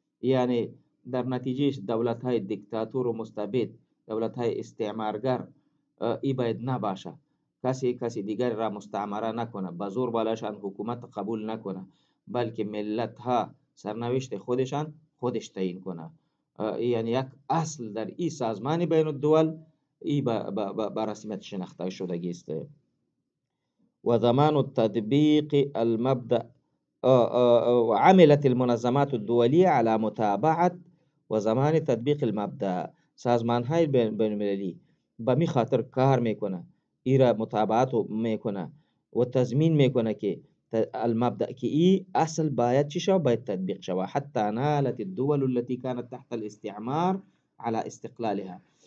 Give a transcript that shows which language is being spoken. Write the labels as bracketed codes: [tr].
[fa] یعنی در نتیجهش دولت های دیکتاتور و مستبد، دولت های استعمارگر ای باید نباشه، کسی دیگر را مستعمره نکنه، به زور بالاشان حکومت قبول نکنه، بلکه ملت ها سرنوشت خودشان خودش تعیین کنه. یعنی یک اصل در این سازمان بین الدول ای به رسمیت شناخته شدگی است. [ar] و زمان التطبیق المبدأ وعملت المنظمات الدولية على متابعة و زمان تطبیق المبدأ. [fa] سازمان های بین المللی به می خاطر کار میکنه، ای را متابعت میکنه و تضمین میکنه که المبدأ که ای اصل باید چی شو، باید تطبیق شو. [ar] حتی نالت الدول التي كانت تحت الاستعمار على استقلالها.